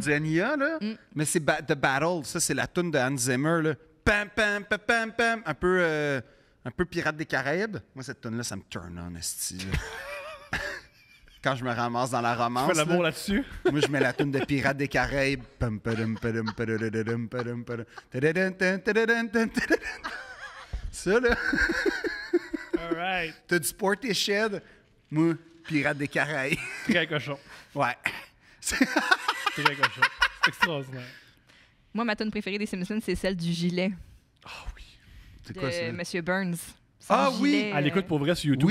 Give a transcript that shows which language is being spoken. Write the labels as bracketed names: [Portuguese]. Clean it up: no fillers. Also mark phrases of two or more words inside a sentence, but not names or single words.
[French] du Ania, là. Mais c'est The Battle. Ça, c'est la toune de Hans Zimmer, là. Pam, pam, pam, pam, pam. Un peu Pirates des Caraïbes. Moi, cette toune-là, ça me [English] turn on, [French] esti, là. Quand je me ramasse dans la romance. Tu fais l'amour là, là-dessus? moi, je mets la toune de Pirates des Caraïbes. Pam, padum, padum, padadadadum, padum, padum. Tadadun, tadadun, tadadun, tadadun. Ça, là. [English] All right. [French] T'as du Sporty Shed. Moi, Pirates des Caraïbes. Très cochon. Ouais. Très cochon. C'est extraordinaire. Moi, ma tune préférée des Simpsons, c'est celle du gilet Ah oui. C'est de quoi ça? Monsieur Burns. Son Ah oui! gilet, Elle écoute pour vrai sur YouTube